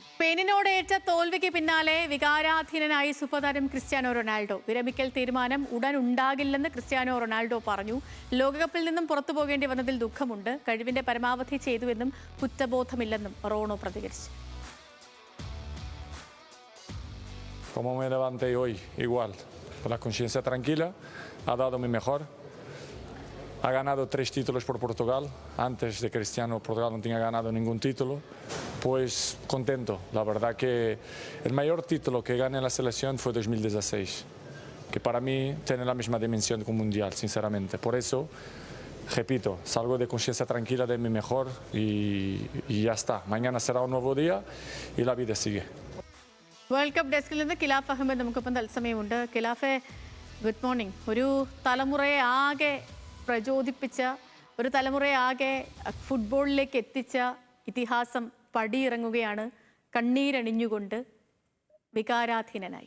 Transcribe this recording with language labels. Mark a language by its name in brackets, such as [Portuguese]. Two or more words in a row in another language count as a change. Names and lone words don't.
[Malayalam] സ്പെയിനിനോടേറ്റ തോൽവിക്ക് പിന്നാലെ വികാരാധീനനായി സൂപ്പർതാരം ക്രിസ്ത്യാനോ റൊണാൾഡോ. വിരമിക്കൽ തീരുമാനം ഉടൻ ഉണ്ടാകില്ലെന്ന് ക്രിസ്ത്യാനോ റൊണാൾഡോ പറഞ്ഞു. ലോകകപ്പിൽ നിന്നും പുറത്തു പോകേണ്ടി വന്നതിൽ ദുഃഖമുണ്ട്. കഴിവിന്റെ പരമാവധി ചെയ്തുവെന്നും കുറ്റബോധമില്ലെന്നും റോണോ പ്രതികരിച്ചു. [Spanish] Como me levanté hoy, igual, con la conciencia tranquila, ha dado mi mejor. Ha ganado 3 títulos por Portugal. Antes de Cristiano, Portugal no tenía ganado ningún título. Pues contento. La verdad que el mayor título que gané en la selección fue 2016, que para mí tiene la misma dimensión que un mundial, sinceramente. Por eso, repito, salgo de conciencia tranquila de mi mejor y ya está. Mañana será un nuevo día y la vida sigue. [Malayalam] വേൾഡ് കപ്പ് ഡെസ്കിൽ നിന്ന് ഖിലാഫ് അഹമ്മദ് നമുക്കിപ്പം തത്സമയമുണ്ട്. ഖിലാഫെ, [English] good morning. [Malayalam] ഒരു തലമുറയെ ആകെ പ്രചോദിപ്പിച്ച, ഒരു തലമുറയെ ആകെ ഫുട്ബോളിലേക്ക് എത്തിച്ച ഇതിഹാസം പടിയിറങ്ങുകയാണ് കണ്ണീരണിഞ്ഞുകൊണ്ട്, വികാരാധീനനായി.